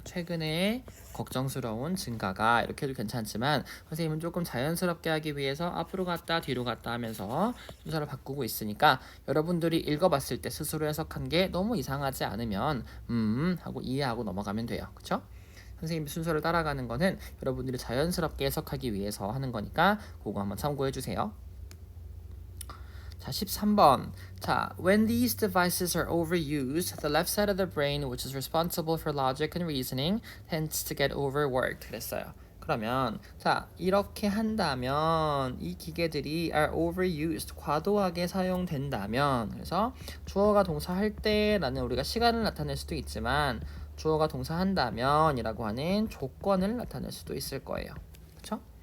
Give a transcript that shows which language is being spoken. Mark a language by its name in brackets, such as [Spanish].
[Korean] 최근에 걱정스러운 증가가 이렇게 해도 괜찮지만 선생님은 조금 자연스럽게 하기 위해서 앞으로 갔다 뒤로 갔다 하면서 순서를 바꾸고 있으니까 여러분들이 읽어봤을 때 스스로 해석한 게 너무 이상하지 않으면 하고 이해하고 넘어가면 돼요. 그쵸? 선생님 순서를 따라가는 거는 여러분들이 자연스럽게 해석하기 위해서 하는 거니까 그거 한번 참고해 주세요. 자, 13번. [English] 자, when these devices are overused, the left side of the brain, which is responsible for logic and reasoning, tends to get overworked. [Korean] 그랬어요. 그러면 자 이렇게 한다면 이 기계들이 [English] are overused [Korean] 과도하게 사용된다면 그래서 주어가 동사할 때라는 우리가 시간을 나타낼 수도 있지만 주어가 동사한다면 이라고 하는 조건을 나타낼 수도 있을 거예요. 그렇죠?